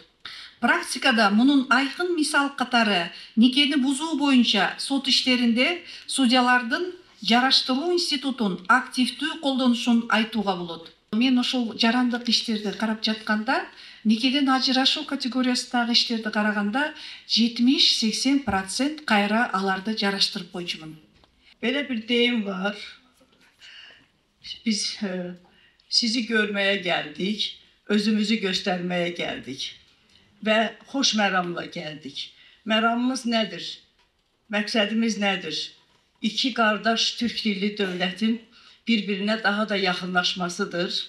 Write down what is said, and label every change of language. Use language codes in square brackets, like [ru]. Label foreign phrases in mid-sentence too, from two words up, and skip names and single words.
[ky] Практикада мунун айкын мисал катары никени бузуу боюнча сот иштеринде судьялардын жараштыруу институтун активдүү колдонушун айтууга болот. Мен ошол жарандык иштерди карап жатканда, никеден ажырашуу категориясындагы иштерди караганда 70-80% кайра аларды жараштырып койчумун. [tr] Böyle bir deyim var. Biz sizi görmeye geldik, özümüzü göstermeye geldik ve hoş meramla geldik. Meramımız nedir? Məqsədimiz nedir? İki kardeş Türk dilli devletin birbirine daha da yakınlaşmasıdır.